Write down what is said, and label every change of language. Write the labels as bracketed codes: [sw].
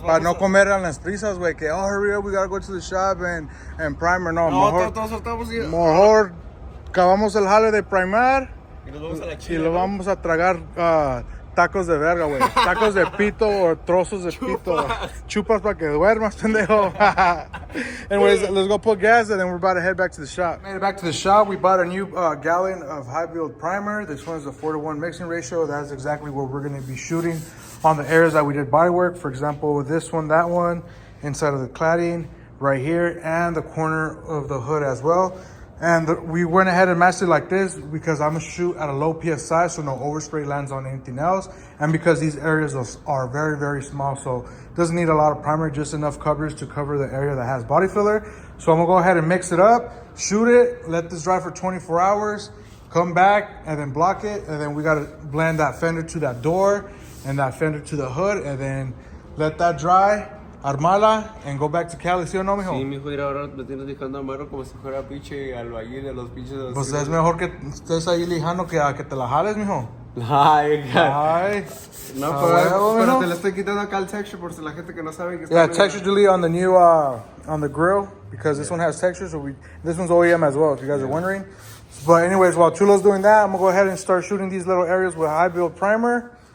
[es] para no comer en las prisas, güey, que [en] hurry up, we gotta go to the shop and primer. [es] No, mejor acabamos el jale de primar y nos vamos a la y lo vamos a tragar tacos de verga, güey. Tacos de pito o trozos de pito. Chupas para que duermas, pendejo. [en] Anyways, let's go put gas, and then we're about to head back to the shop. Made it back to the shop. We bought a new gallon of high build primer. This one is a 4-to-1 mixing ratio. That's exactly what we're going to be shooting on the areas that we did bodywork. For example, this one, that one, inside of the cladding, right here, and the corner of the hood as well. And we went ahead and matched it like this because I'm gonna shoot at a low PSI, so no overspray lands on anything else. And because these areas are very, very small, so it doesn't need a lot of primer, just enough coverage to cover the area that has body filler. So I'm gonna go ahead and mix it up, shoot it, let this dry for 24 hours, come back and then block it. And then we gotta blend that fender to that door and that fender to the hood, and then let that dry, armarla, and go back to Cali, [es] ¿sí o no, mijo? Sí, mijo, ir ahora me tienes dejando amarro como si fuera pinche albañil de los pinches. Pues es mejor que estés ahí lijando que a que te la jales, mijo. Ay, no, pero te le estoy quitando acá el texture por si la gente que no sabe que está. [en] Yeah, texture delete on the new on the grill, because this one has texture, so this one's OEM as well, if you guys are wondering. But anyways, while Chulo's doing that, I'm gonna go ahead and start shooting these little areas with high build primer.